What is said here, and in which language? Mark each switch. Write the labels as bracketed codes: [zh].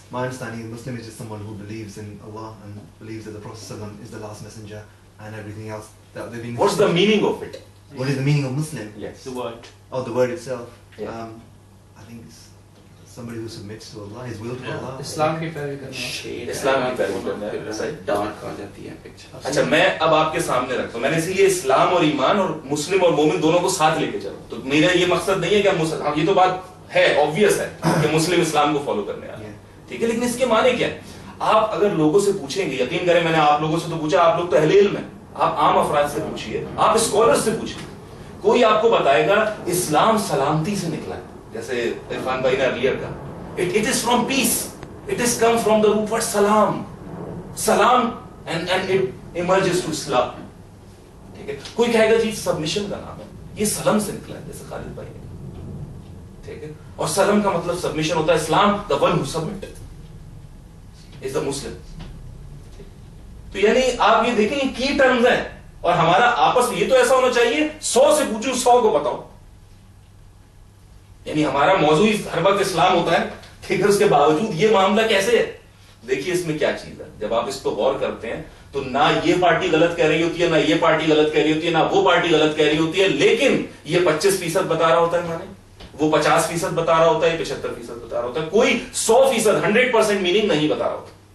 [en] My understanding is Muslim is just someone who believes in Allah and believes that the Prophet ﷺ is the last messenger and everything else. That they've been. What's the meaning of it? What is the meaning of Muslim? Yes. The word. Oh, the word itself. Yeah. I think it's somebody who submits to Allah, his will to Yeah. Allah. [ur] اسلام کی پیروی کرنا. اسلام کی پیروی کرنا ہے. Dark آ جاتی ہے picture. اچھا میں اب آپ کے سامنے رکھتا ہوں، میں نے اسی لیے اسلام اور ایمان اور مسلم اور مومن دونوں کو ساتھ لے کے چلوں. تو میرا یہ مقصد نہیں ہے کہ ہم یہ تو بات ہے obvious ہے کہ مسلم اسلام کو فالو کرنے والے ہیں، ٹھیک ہے، لیکن اس کے معنی کیا ہے؟ آپ اگر لوگوں سے پوچھیں گے، یقین کریں میں نے آپ لوگوں سے تو پوچھا، آپ لوگ تو اہل علم ہیں، آپ عام افراد سے پوچھئے، آپ اسکالر سے پوچھئے، کوئی آپ کو بتائے گا اسلام سلامتی سے نکلا ہے. جیسے عرفان بھائی نے ارلیئر کہا [en] it is from peace, it is come from the root word salam and it emerges to Islam. [ur] ٹھیک ہے، کوئی کہے گا جی سبمیشن کا نام ہے، یہ سلم سے نکلا ہے، جیسے خالد بھائی نے، ٹھیک ہے، اور سلم کا مطلب سبمیشن ہوتا ہے. [en] اسلام the one who submitted is the Muslim. [ur] تو یعنی آپ یہ دیکھیں یہ کی ٹرمز ہیں، اور ہمارا آپس میں یہ تو ایسا ہونا چاہیے 100 سے پوچھوں 100 کو بتاؤ. یعنی ہمارا موضوع ہر وقت اسلام ہوتا ہے، ٹھیک ہے، اس کے باوجود یہ معاملہ کیسے ہے؟ دیکھیے اس میں کیا چیز ہے، جب آپ اس پہ غور کرتے ہیں تو نہ یہ پارٹی غلط کہہ رہی ہوتی ہے، نہ یہ پارٹی غلط کہہ رہی ہوتی ہے، نہ وہ پارٹی غلط کہہ رہی ہوتی ہے، لیکن یہ 25% بتا رہا ہوتا ہے مانے، وہ 50% بتا رہا ہوتا ہے، 75% بتا رہا ہوتا ہے، کوئی 100% 100% میننگ نہیں بتا رہا ہوتا.